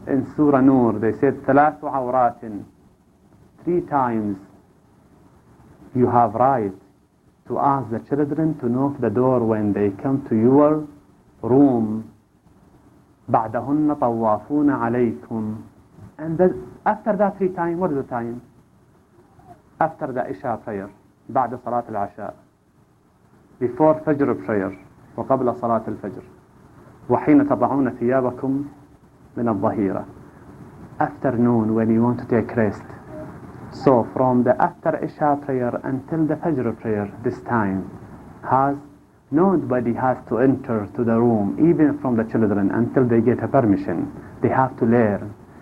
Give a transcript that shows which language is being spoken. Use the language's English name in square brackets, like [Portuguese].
[English] In Surah Nur, they said, [Arabic] ثلاث عورات, [English] 3 times you have right to ask the children to knock the door when they come to your room. [Arabic] بعدهن طوافون عليكم, [English] And after that 3 times, what is the time? After the Isha prayer, [Arabic] بعد صلاة العشاء, [English] before Fajr prayer, [Arabic] وقبل صلاة الفجر, وحين تضعون ثيابكم من الظهيرة. [English] Afternoon, when you want to take rest. So from the after Isha prayer until the Fajr prayer, this time nobody has to enter to the room, even from the children, until they get a permission. They have to learn.